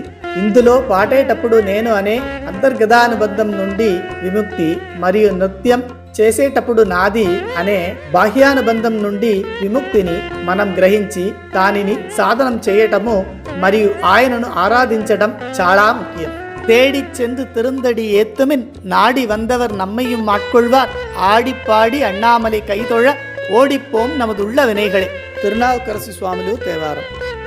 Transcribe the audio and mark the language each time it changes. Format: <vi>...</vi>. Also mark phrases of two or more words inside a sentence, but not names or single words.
<te>ఇందులో పాడేటప్పుడు నేను అనే అంతర్గతానుబంధం నుండి విముక్తి, మరియు నృత్యం చేసేటప్పుడు నాది అనే బాహ్యానుబంధం నుండి విముక్తిని మనం గ్రహించి దానిని సాధనం చేయటము మరియు ఆయనను ఆరాధించడం చాలా ముఖ్యం.</te> <ta>தேடி சென்று திருந்தடி ஏத்துமின் நாடி வந்தவர் நம்மையும் ஆட்கொள்வார், ஆடிப்பாடி அண்ணாமலை கைதொழ ஓடிப்போம் நமதுள்ள வினைகளே. திருநாவுக்கரசு சுவாமிలు தேவாரம்.</ta>